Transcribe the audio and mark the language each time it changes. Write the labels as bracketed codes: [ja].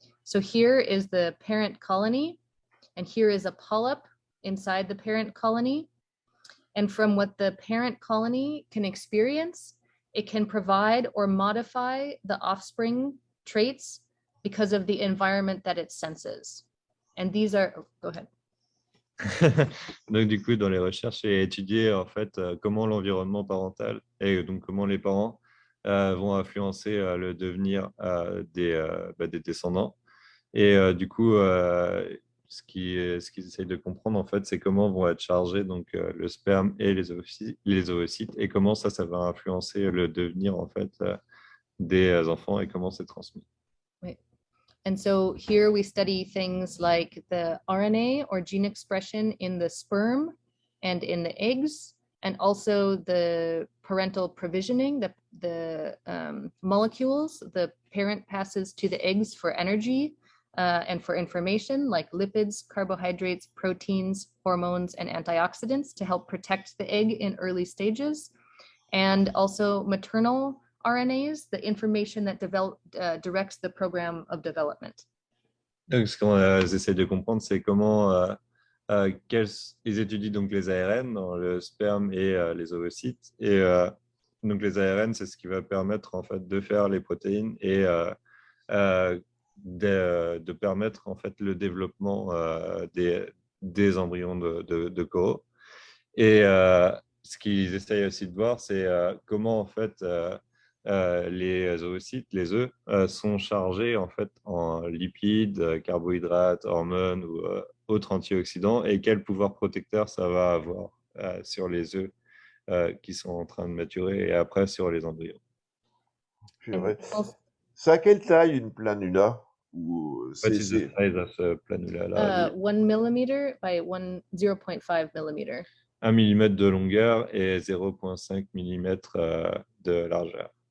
[en] So here is the parent colony, and here is a polyp inside the parent colony. And from what the parent colony can experience, it can provide or modify the offspring traits because of the environment that it senses. And these are, oh, go ahead. [fr] Donc, du coup, dans les recherches, j'ai étudié en fait comment l'environnement parental et donc comment les parents vont influencer le devenir des descendants. Et du coup, ce qu'ils essayent de comprendre, en fait, c'est comment vont être chargés donc, le sperme et les ovocytes et comment ça va influencer le devenir en fait, des enfants et comment c'est transmis. [en] Right. And so here we study things like the RNA or gene expression in the sperm and in the eggs, and also the parental provisioning, the molecules the parent passes to the eggs for energy and for information, like lipids, carbohydrates, proteins, hormones, and antioxidants to help protect the egg in early stages, and also maternal RNAs, the information that directs the program of development. [fr] Donc, ce qu'on essaie de comprendre, c'est comment ils étudient donc les ARN dans le sperme et les ovocytes. Et donc, les ARN, c'est ce qui va permettre en fait de faire les protéines et de permettre en fait le développement des embryons de coraux. Et ce qu'ils essayent aussi de voir, c'est comment en fait les oocytes, les œufs, sont chargés en fait en lipides, carbohydrates, hormones ou autres antioxydants et quel pouvoir protecteur ça va avoir sur les œufs qui sont en train de maturer et après sur les embryons. C'est à quelle taille une planula? [en] What is the size of a planula? 1 millimeter by 0.5 millimeter. [fr] 1 mm de longueur et 0,5 mm de largeur.